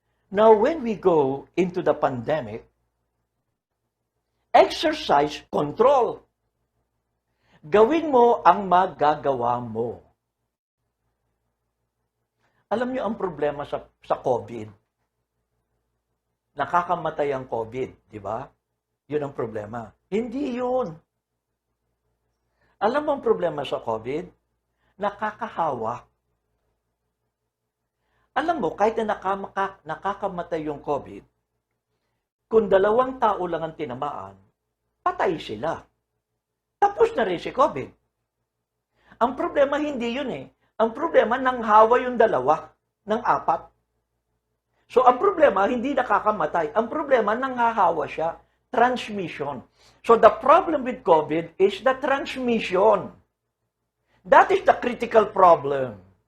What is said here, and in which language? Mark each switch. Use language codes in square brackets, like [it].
[en] Now, when we go into the pandemic, exercise control. [tl] Gawin mo ang magagawa mo. Alam niyo ang problema sa COVID? Nakakamatay ang COVID, di ba? Yun ang problema. Hindi yun. Alam mo ang problema sa COVID? Nakakahawa. Alam mo, kahit na nakakamatay yung COVID, kung 2 tao lang ang tinamaan, patay sila. Tapos na rin si COVID. Ang problema hindi yun eh. Ang problema, nanghawa yung 2 ng 4. So, ang problema, hindi nakakamatay. Ang problema, nanghahawa siya. [en] Transmission. So, the problem with COVID is the transmission. That is the critical problem.